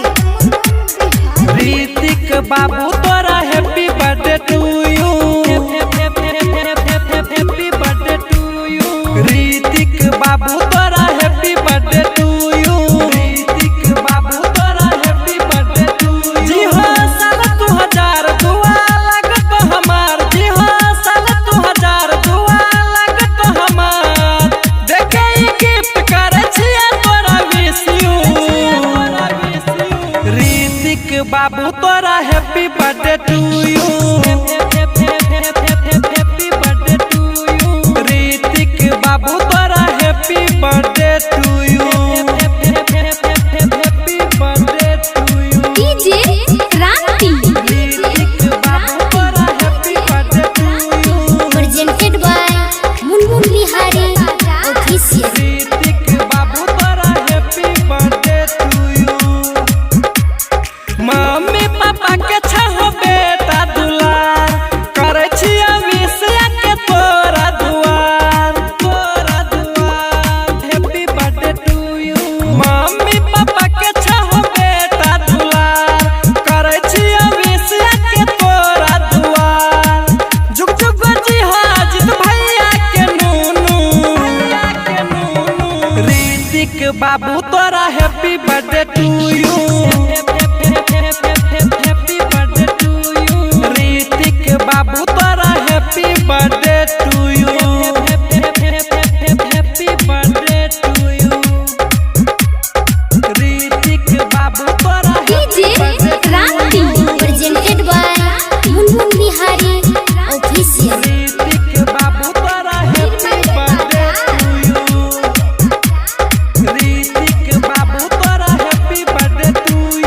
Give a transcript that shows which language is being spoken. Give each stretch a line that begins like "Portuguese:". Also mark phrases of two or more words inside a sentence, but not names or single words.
Bhojpuri: रितिक बाबू तारा
English: happy birthday to you. Happy birthday to you.
Bhojpuri: रितिक बाबू तारा
English: happy birthday to you.
Bhojpuri: रितिक बाबू तारा
English: happy birthday to you.
Bhojpuri: जी हाँ साल 2000 दुआ लागत हमार। जी हाँ साल 2000 दुआ लागत हमार। देखे ई गिफ्ट करे छिया तोरा
English: wish you.
Bhojpuri: रितिक बाबू तोरा
English: happy birthday to you. happy birthday to you.
Bhojpuri: रितिक बाबू तोरा
English: happy birthday to you. happy birthday to you. DJ Kranti.
Bhojpuri: रितिक बाबू तोरा
English: happy birthday to you. Presented by Munmun Bihari Official.
Bhojpuri: रितिक बाबू तोरा
English: happy birthday to you.
Bhojpuri: मम्मी पापा के छहो बेटा दुलार करे छिया विषया के तोरा दुआर।
English: happy birthday to you.
Bhojpuri: मम्मी पापा के छहो बेटा दुलार करे छिया विषया के तोरा दुआर। जुग जुग जी हाजित भैया के नूनू। रितिक बाबू तोरा
English: happy birthday to you. happy birthday to you.
Bhojpuri: रितिक बाबू तोरा
English: happy birthday to you. happy birthday to you.
Bhojpuri: रितिक बाबू तोरा
English: DJ हैप्पी Kranti. Presented by Munmun Bihari Official.
Bhojpuri: रितिक बाबू तोरा
English: happy birthday to you.
Bhojpuri: रितिक बाबू तोरा
English: happy birthday to you.